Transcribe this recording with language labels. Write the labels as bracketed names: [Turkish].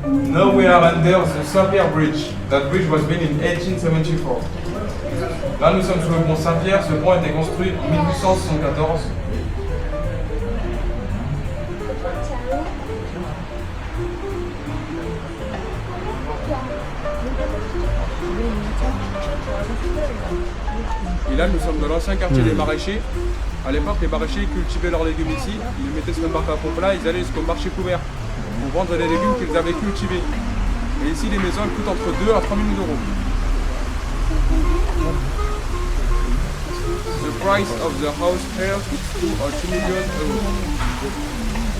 [English] Now we are under the Saint-Pierre Bridge. That bridge was built in 1874. [French] Là, nous sommes sur le pont Saint-Pierre. Ce pont a été construit en 1874. Et là, nous sommes dans l'ancien quartier des maraîchers. À l'époque, les maraîchers cultivaient leurs légumes ici. Ils les mettaient sur une barque à pompe là. Ils allaient jusqu'au marché couvert pour vendre les légumes qu'ils avaient cultivés. Et ici, les maisons coûtent entre 2 à 3 000 euros. [English] The price of the house here is 2 or 2 million euros.